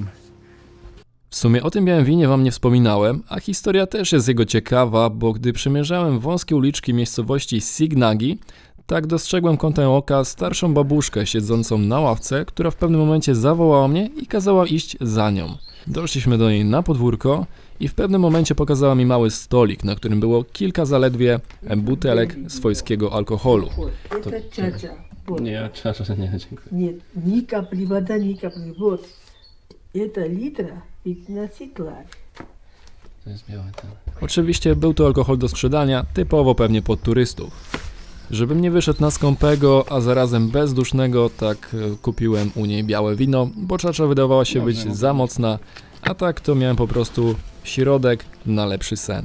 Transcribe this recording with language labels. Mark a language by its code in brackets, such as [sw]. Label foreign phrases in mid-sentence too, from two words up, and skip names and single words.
[pl] W sumie o tym białym winie wam nie wspominałem, a historia też jest jego ciekawa, bo gdy przemierzałem wąskie uliczki miejscowości Signagi, tak dostrzegłem kątem oka starszą babuszkę siedzącą na ławce, która w pewnym momencie zawołała mnie i kazała iść za nią. Doszliśmy do niej na podwórko i w pewnym momencie pokazała mi mały stolik, na którym było kilka zaledwie butelek swojskiego alkoholu. To ciacia. Nie, nie, dziękuję. [ru] Нет, ни капли вода, ни капли. Вот. Это литра 15 лар. [pl] To jest białe ten. Oczywiście był to alkohol do sprzedania, typowo pewnie pod turystów. Żebym nie wyszedł na skąpego, a zarazem bezdusznego, tak kupiłem u niej białe wino, bo czacza wydawała się być za mocna, a tak to miałem po prostu środek na lepszy sen.